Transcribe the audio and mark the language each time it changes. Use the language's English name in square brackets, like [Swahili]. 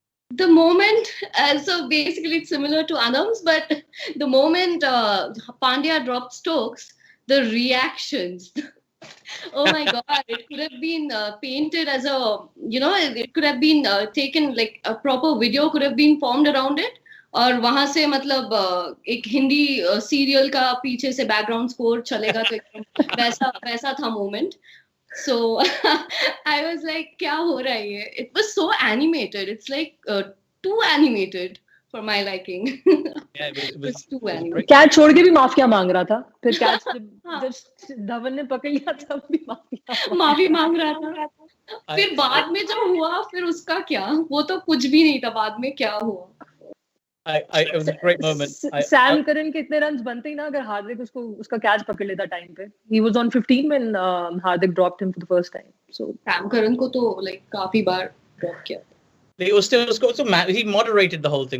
[English] The moment, so basically it's similar to Anam's, but the moment Pandya dropped Stokes, the reactions. Oh my God, it could have been painted as it could have been taken, a proper video could have been formed around it. [Hindi] और वहां से मतलब एक Hindi serial का पीछे से background score चलेगा, तो वैसा था moment. [English] So I was like, [Hindi] क्या हो रहा है ये? [English] It was so animated. It's too animated for my liking. Yeah, it was too animated. [Hindi] Catch छोड़ के भी माफिया मांग रहा था, फिर कैच जब धवन ने पकड़ लिया तब भी माफी मांग रहा था. फिर बाद में जो हुआ, फिर उसका क्या, वो तो कुछ भी नहीं था. बाद में क्या हुआ? [English] It was a great moment. [Hindi] Sam Curran के इतने रन्स बनते ही ना अगर हार्दिक उसका कैच पकड़ लेता टाइम पे. [English] He was on 15 when Hardik dropped him for the first time. So [Hindi] Sam Curran को तो काफी बार ड्रॉप किया. [English] He moderated the whole thing.